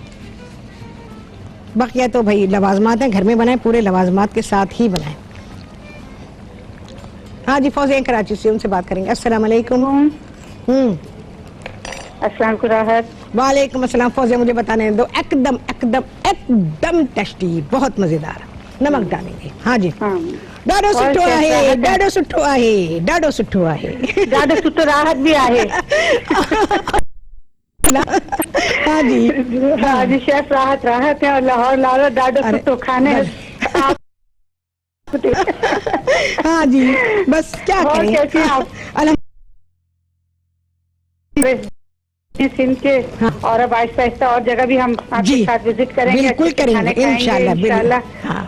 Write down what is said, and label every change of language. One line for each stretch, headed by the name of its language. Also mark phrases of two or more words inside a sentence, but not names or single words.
Hindi: बाकी तो भाई लवाजमात हैं, घर में बनाए, पूरे लवाजमात के साथ ही बनाए। हाँ जी, फौजिया कराची से, उनसे बात करेंगे।
Arabic: السلام عليكم. السلام राहत। وعليكم السلام.
Hindi: फौजिया, मुझे बताने दो, एकदम एकदम एकदम टेस्टी, बहुत मजेदार। नमक डालेंगे। हाँ जी।
Sindhi: ॾाढो सुठो आहे, ॾाढो सुठो आहे, ॾाढो सुठो आहे, ॾाढो सुठो, राहत भी आहे।
Hindi: हाँ जी, हाँ जी, शेफ राहत है और लाहौर लाहौर
Sindhi: ॾाढो सुठो
Hindi: खाने। हाँ जी, बस क्या करें। कैसे आप? सिंध के, और अब आहिस्ता आहिस्ता और जगह भी हम आपके साथ विजिट करेंगे, बिल्कुल करेंगे इंशाल्लाह।